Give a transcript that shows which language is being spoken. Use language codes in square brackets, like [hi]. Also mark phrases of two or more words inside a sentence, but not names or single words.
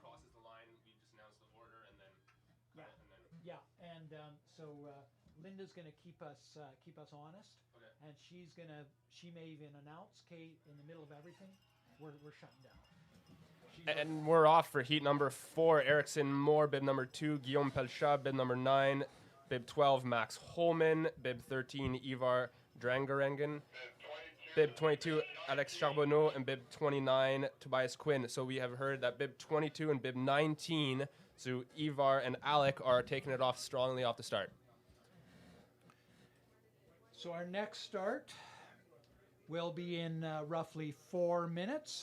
[en] crosses the line, we just announce the order and then cut Yeah. it and then Yeah, and so Linda's going to keep us honest, okay. and she may even announce, Kate, in the middle of everything, we're shutting down. And we're off for heat number 4. Erickson Moore, bib number 2. Guillaume Pelchat, bib number 9. Bib 12, Max Holman. Bib 13, Ivar Drangarengen. Bib 22, Alex Charbonneau. And bib 29, Tobias Quinn. So we have heard that bib 22 and bib 19, so Ivar and Alec are taking it off strongly off the start. So our next start will be in roughly 4 minutes.